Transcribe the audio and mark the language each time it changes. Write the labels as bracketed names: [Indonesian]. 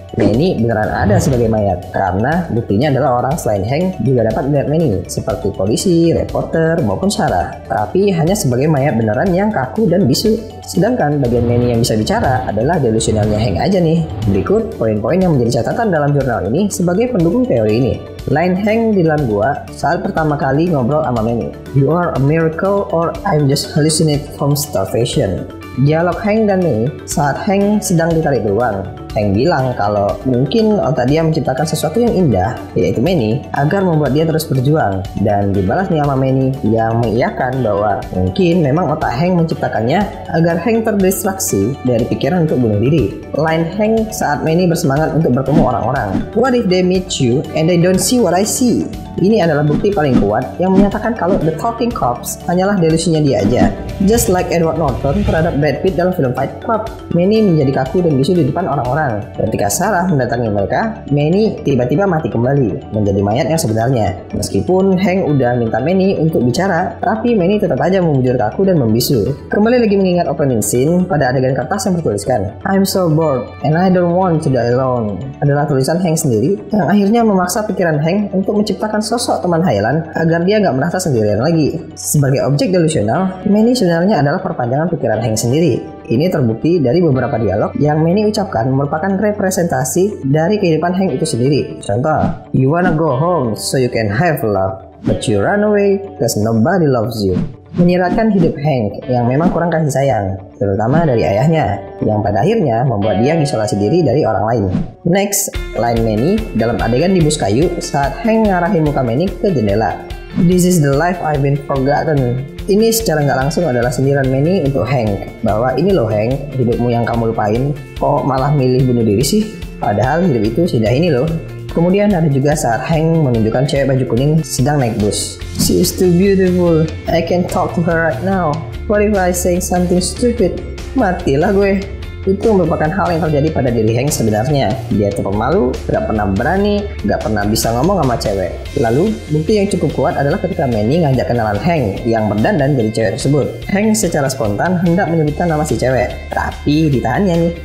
[Indonesian] Manny beneran ada sebagai mayat, karena buktinya adalah orang selain Hank juga dapat melihat Manny, seperti polisi, reporter, maupun Sarah. Tapi hanya sebagai mayat beneran yang kaku dan bisu. Sedangkan bagian Manny yang bisa bicara adalah delusionalnya Hank aja nih. Berikut poin-poin yang menjadi catatan dalam jurnal ini sebagai pendukung teori ini. Line Hank di dalam gua saat pertama kali ngobrol sama Manny. [English] You are a miracle or I'm just hallucinate from starvation. [Indonesian] Dialog Hank dan Manny saat Hank sedang ditarik beruang. Hank bilang kalau mungkin otak dia menciptakan sesuatu yang indah, yaitu Manny, agar membuat dia terus berjuang. Dan dibalas nih sama Manny yang mengiyakan bahwa mungkin memang otak Hank menciptakannya agar Hank terdistraksi dari pikiran untuk bunuh diri. Line Hank saat Manny bersemangat untuk bertemu orang-orang. [English] What if they meet you and they don't see what I see? [Indonesian] Ini adalah bukti paling kuat yang menyatakan kalau The Talking Cops hanyalah delusinya dia aja. [English] Just like [Indonesian] Edward Norton terhadap Brad Pitt dalam film Fight Club, Manny menjadi kaku dan bisu di depan orang-orang. Ketika Sarah mendatangi mereka, Manny tiba-tiba mati kembali, menjadi mayat yang sebenarnya. Meskipun Hank udah minta Manny untuk bicara, tapi Manny tetap aja membujur kaku dan membisu. Kembali lagi mengingat opening scene pada adegan kertas yang bertuliskan [English] I'm so bored and I don't want to die alone, [Indonesian] adalah tulisan Hank sendiri yang akhirnya memaksa pikiran Hank untuk menciptakan sosok teman hayalan agar dia nggak merasa sendirian lagi. Sebagai objek delusional, Manny sebenarnya adalah perpanjangan pikiran Hank sendiri. Ini terbukti dari beberapa dialog yang Manny ucapkan merupakan representasi dari kehidupan Hank itu sendiri. [English] Contoh, you wanna go home so you can have love, but you run away cause nobody loves you. [Indonesian] Menyiratkan hidup Hank yang memang kurang kasih sayang, terutama dari ayahnya, yang pada akhirnya membuat dia isolasi diri dari orang lain. Next, line Manny dalam adegan di bus kayu saat Hank ngarahin muka Manny ke jendela. [English] This is the life I've been forgotten. [Indonesian] Ini secara nggak langsung adalah sindiran Manny untuk Hank, bahwa ini loh Hank, hidupmu yang kamu lupain, kok malah milih bunuh diri sih? Padahal hidup itu sudah ini loh. Kemudian ada juga saat Hank menunjukkan cewek baju kuning sedang naik bus. [English] She is too beautiful, I can talk to her right now. What if I say something stupid? [Indonesian] Matilah gue. Itu merupakan hal yang terjadi pada diri Hank sebenarnya. Dia tuh pemalu, gak pernah berani, gak pernah bisa ngomong sama cewek. Lalu, bukti yang cukup kuat adalah ketika Manny ngajak kenalan Hank yang berdandan jadi cewek tersebut. Hank secara spontan hendak menyebutkan nama si cewek, tapi ditahannya nih.